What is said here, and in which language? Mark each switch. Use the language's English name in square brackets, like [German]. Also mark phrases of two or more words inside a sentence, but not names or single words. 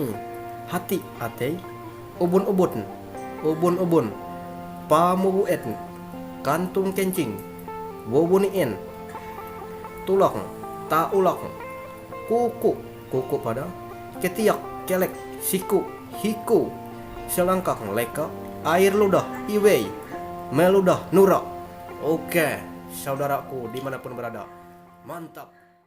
[Indonesian] Hati ate. Ubun. Pamubuet. Kantung kencing. Wobunien. Tulang. Taulak. Kuku pada. Ketiak kelek. Siku hiku. Selangkang leka. Air ludah iwei. Meludah nura. Oke, saudaraku dimanapun berada, mantap.